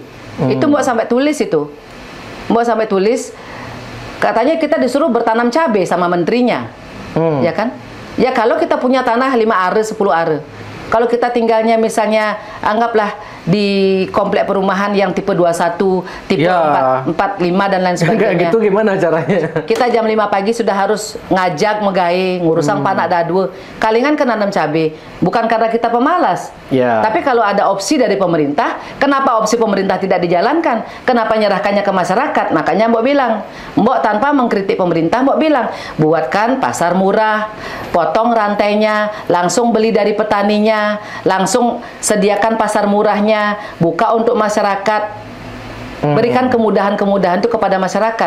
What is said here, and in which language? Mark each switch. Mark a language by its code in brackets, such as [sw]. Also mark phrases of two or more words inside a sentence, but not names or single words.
[id] Itu Mbak sampai tulis itu. Mbak sampai tulis, katanya kita disuruh bertanam cabai sama menterinya. ya kan? Ya kalau kita punya tanah 5 are, 10 are. Kalau kita tinggalnya misalnya anggaplah di komplek perumahan yang tipe 21, tipe 4, 5 dan lain sebagainya. Kayak gitu gimana caranya? Kita jam 5 pagi sudah harus ngajak, [ban] megai, ngurusang panak dadua. [id] Kalingan ke nanam cabai. Bukan karena kita pemalas. Tapi kalau ada opsi dari pemerintah, kenapa opsi pemerintah tidak dijalankan? Kenapa nyerahkannya ke masyarakat? Makanya Mbok bilang, Mbok tanpa mengkritik pemerintah, Mbok bilang, buatkan pasar murah, potong rantainya, langsung beli dari petaninya, langsung sediakan pasar murahnya, buka untuk masyarakat, berikan kemudahan-kemudahan itu kepada masyarakat.